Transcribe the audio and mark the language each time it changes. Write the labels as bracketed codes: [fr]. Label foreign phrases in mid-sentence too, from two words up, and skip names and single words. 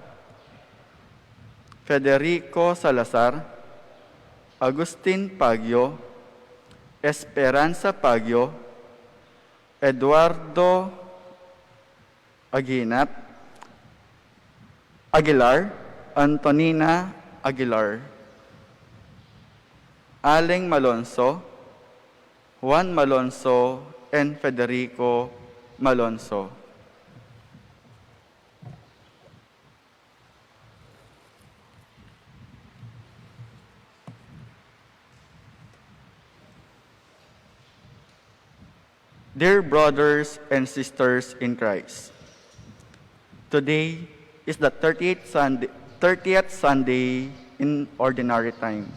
[en] Federico Salazar, Agustin Pagyo, Esperanza Pagyo, Eduardo Aguilar, Antonina Aguilar, Aleng Malonzo, Juan Malonzo, and Federico Malonzo. Dear brothers and sisters in Christ, today is the 30th Sunday in Ordinary Time.